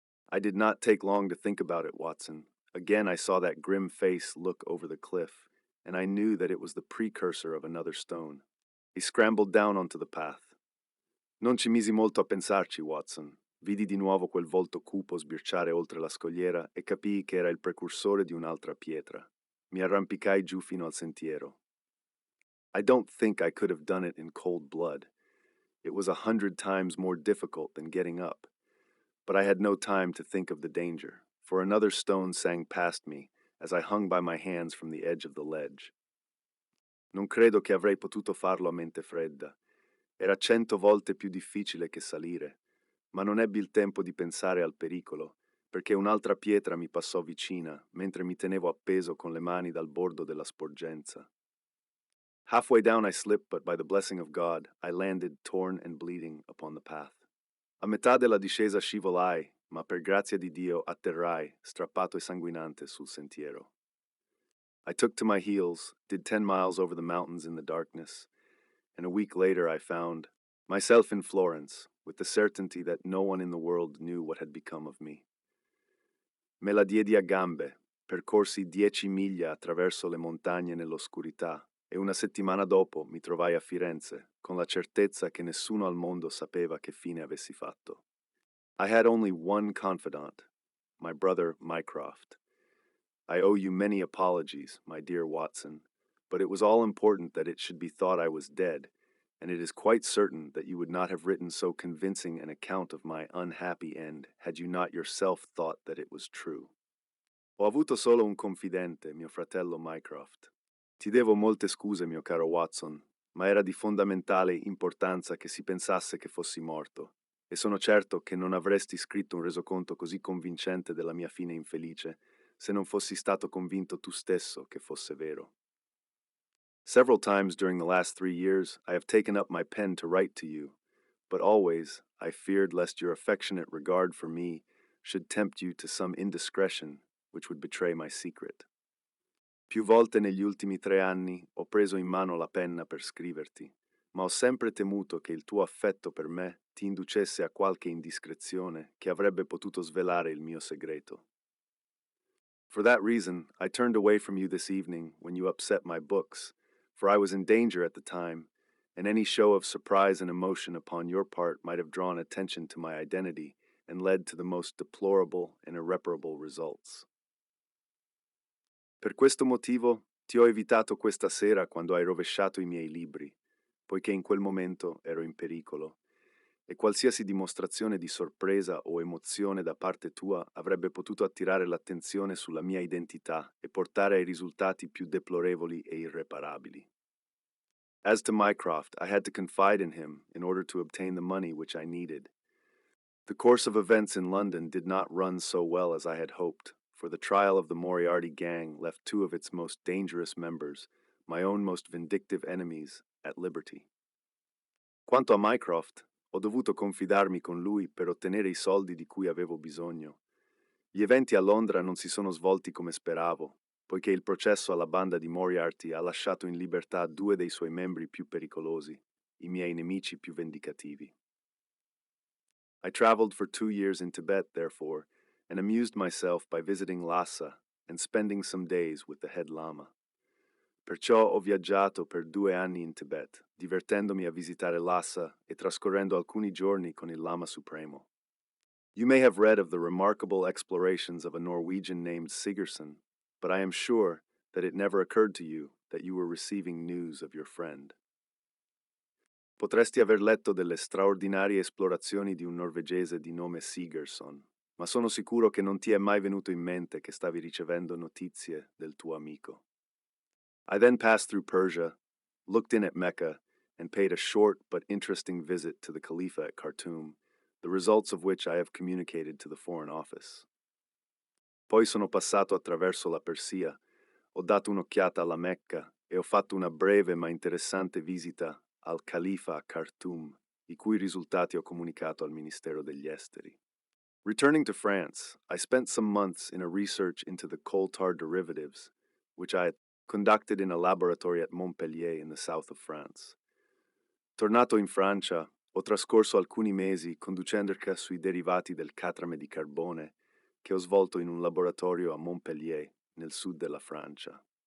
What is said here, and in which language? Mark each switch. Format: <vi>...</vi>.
<en>I did not take long to think about it, Watson. Again I saw that grim face look over the cliff, and I knew that it was the precursor of another stone. He scrambled down onto the path.</en> <it>Non ci misi molto a pensarci, Watson. Vidi di nuovo quel volto cupo sbirciare oltre la scogliera e capii che era il precursore di un'altra pietra. Mi arrampicai giù fino al sentiero.</it> <en>I don't think I could have done it in cold blood. It was 100 times more difficult than getting up. But I had no time to think of the danger, for another stone sang past me as I hung by my hands from the edge of the ledge.</en> <it>Non credo che avrei potuto farlo a mente fredda. Era 100 volte più difficile che salire, ma non ebbi il tempo di pensare al pericolo, perché un'altra pietra mi passò vicina mentre mi tenevo appeso con le mani dal bordo della sporgenza.</it> <en>Halfway down I slipped, but by the blessing of God, I landed torn and bleeding upon the path.</en> <it>A metà della discesa scivolai, ma per grazia di Dio atterrai, strappato e sanguinante, sul sentiero.</it> <en>I took to my heels, did 10 miles over the mountains in the darkness, and a week later I found myself in Florence, with the certainty that no one in the world knew what had become of me.</en> <it>Me la diedi a gambe, percorsi 10 miglia attraverso le montagne nell'oscurità, e una settimana dopo mi trovai a Firenze, con la certezza che nessuno al mondo sapeva che fine avessi fatto.</it> <en>I had only one confidant, my brother Mycroft. I owe you many apologies, my dear Watson, but it was all important that it should be thought I was dead, and it is quite certain that you would not have written so convincing an account of my unhappy end had you not yourself thought that it was true.</en> <it>Ho avuto solo un confidente, mio fratello Mycroft. Ti devo molte scuse, mio caro Watson, ma era di fondamentale importanza che si pensasse che fossi morto, e sono certo che non avresti scritto un resoconto così convincente della mia fine infelice se non fossi stato convinto tu stesso che fosse vero.</it> <en>Several times during the last 3 years, I have taken up my pen to write to you, but always I feared lest your affectionate regard for me should tempt you to some indiscretion which would betray my secret.</en> <it>Più volte negli ultimi 3 anni ho preso in mano la penna per scriverti, ma ho sempre temuto che il tuo affetto per me ti inducesse a qualche indiscrezione che avrebbe potuto svelare il mio segreto.</it> <en>For that reason, I turned away from you this evening when you upset my books, for I was in danger at the time, and any show of surprise and emotion upon your part might have drawn attention to my identity and led to the most deplorable and irreparable results.</en> <it>Per questo motivo ti ho evitato questa sera quando hai rovesciato i miei libri, poiché in quel momento ero in pericolo, e qualsiasi dimostrazione di sorpresa o emozione da parte tua avrebbe potuto attirare l'attenzione sulla mia identità e portare ai risultati più deplorevoli e irreparabili.</it> <en>As to Mycroft, I had to confide in him in order to obtain the money which I needed. The course of events in London did not run so well as I had hoped, for the trial of the Moriarty gang left two of its most dangerous members, my own most vindictive enemies, at liberty.</en> <it>Quanto a Mycroft, ho dovuto confidarmi con lui per ottenere i soldi di cui avevo bisogno. Gli eventi a Londra non si sono svolti come speravo, poiché il processo alla banda di Moriarty ha lasciato in libertà due dei suoi membri più pericolosi, i miei nemici più vendicativi.</it> <en>I traveled for 2 years in Tibet, therefore, and amused myself by visiting Lhasa and spending some days with the head lama.</en> <it>Perciò ho viaggiato per 2 anni in Tibet, divertendomi a visitare Lhasa e trascorrendo alcuni giorni con il Lama Supremo.</it> <en>You may have read of the remarkable explorations of a Norwegian named Sigerson, but I am sure that it never occurred to you that you were receiving news of your friend.</en> <it>Potresti aver letto delle straordinarie esplorazioni di un norvegese di nome Sigerson, ma sono sicuro che non ti è mai venuto in mente che stavi ricevendo notizie del tuo amico.</it> <en>I then passed through Persia, looked in at Mecca, and paid a short but interesting visit to the Khalifa at Khartoum, the results of which I have communicated to the Foreign Office.</en> <it>Poi sono passato attraverso la Persia, ho dato un'occhiata alla Mecca e ho fatto una breve ma interessante visita al Khalifa a Khartoum, i cui risultati ho comunicato al Ministero degli Esteri.</it> <en>Returning to France, I spent some months in a research into the coal tar derivatives, which I had conducted in a laboratory at Montpellier in the south of France.</en> <it>Tornato in Francia, ho trascorso alcuni mesi conducendo ricerca sui derivati del catrame di carbone che ho svolto in un laboratorio a Montpellier, nel sud della Francia.</it>